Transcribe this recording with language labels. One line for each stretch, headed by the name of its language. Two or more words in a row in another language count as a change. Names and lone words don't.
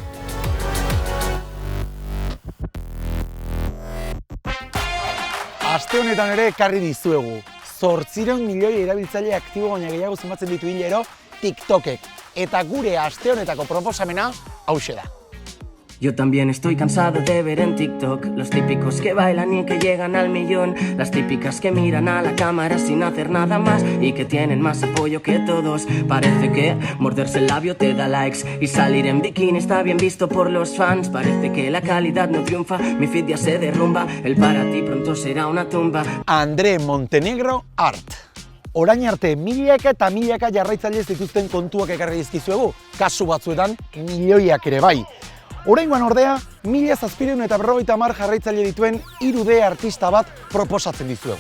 Basque: Aste honetan ere ekarri dizuegu. 800 milioi erabiltzaile aktibo baina gehiago zenbatzen ditu hilero TikTokek. Eta gure aste honetako proposamena hauxe da.
Spanish: Yo también estoy cansado de ver en TikTok los típicos que bailan y que llegan al millón, las típicas que miran a la cámara sin hacer nada más y que tienen más apoyo que todos. Parece que morderse el labio te da likes y salir en bikini está bien visto por los fans. Parece que la calidad no triunfa, mi feed ya se derrumba, el para ti pronto será una tumba.
Basque: Andre Montenegro Art. Orain arte milaka eta milaka jarraitzaile zituzten kontuak ekarri dizkizuegu, kasu batzuetan milioiak ere bai. Oraingoan ordea, 1750 jarraitzaile dituen 3D artista bat proposatzen dizuegu.